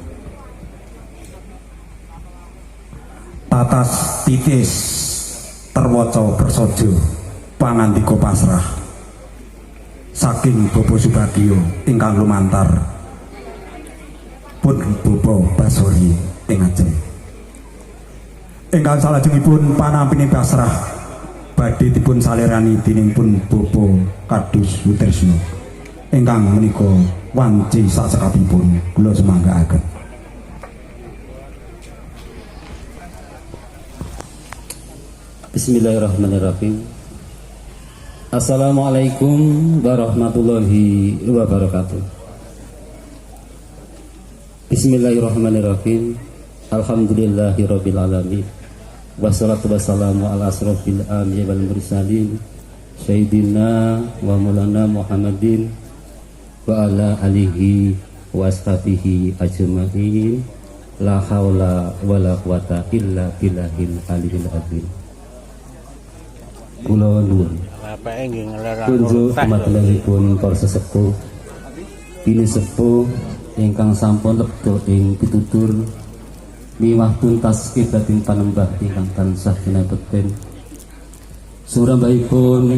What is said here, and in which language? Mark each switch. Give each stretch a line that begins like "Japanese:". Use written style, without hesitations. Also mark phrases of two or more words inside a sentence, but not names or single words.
Javanese: Tatas titis terwaca bersojo pangandika pasrah saking Bapak Subagio ingkang lumantar pun Bapak Basori ing Aceh. Ingkang salajengipun panampine pasrah badhe dipun salirani dening pun Bapak Kadus Wutresno ingkang menika wanci sasekapipun kula semanggaaken.
Arabic: بسم الله الرحمن الرحيم. السلام عليكم ورحمة الله وبركاته. بسم الله الرحمن الرحيم. الحمد لله رب العالمين. والصلاة والسلام على أشرف الأنبياء والمرسلين سيدنا ومولانا محمد وعلى آله وأصحابه أجمعين. لا حول ولا قوة إلا بالله العلي العظيم.
Javanese: Kula nuwun kunjuk dumatengipun para sesepuh bini sepuh ingkang sampun lebda ing pitutur miwah tuntas kibating panembah ingkang tansah kinabekten surambahipun